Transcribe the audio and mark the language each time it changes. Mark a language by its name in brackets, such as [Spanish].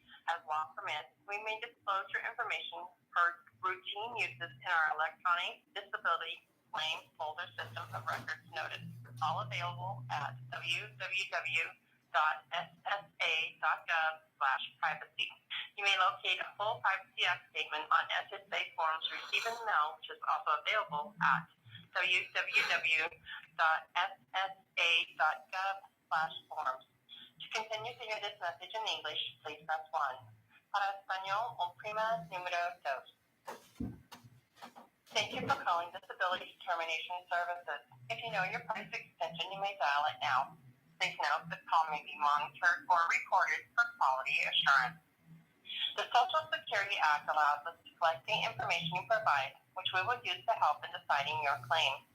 [English] As law permits, we may disclose your information for routine uses in our electronic disability claim folder system of records noted, all available at www.ssa.gov/privacy. You may locate a full Privacy Act statement on SSA forms received in the mail, which is also available at www.ssa.gov/forms. To continue to hear this message in English, please press 1. [Spanish] Para español, oprima número 2. [English] Thank you for calling Disability Determination Services. If you know your party's extension, you may dial it now. Please note this call may be monitored or recorded for quality assurance. The Social Security Act allows us to collect the information you provide, which we will use to help in deciding your claim.